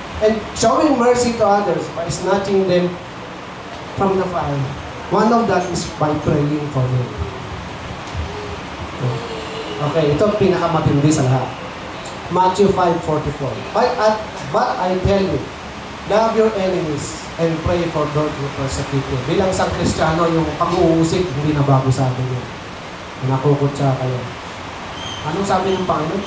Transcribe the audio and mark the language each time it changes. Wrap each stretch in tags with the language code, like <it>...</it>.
<en>And showing mercy to others by snatching them from the fire. One of that is by praying for them.</en> <tl>Okay, ito pinakamatindi sa lahat.</tl> <en>Matthew 5:44. But I tell you, love your enemies and pray for those who persecute you.</en> <tl>Bilang isang Kristiyano, yung pag-uusig, hindi na bago sa atin yun. Nakukutsa kayo. Anong sabi ng Panginoon?</tl>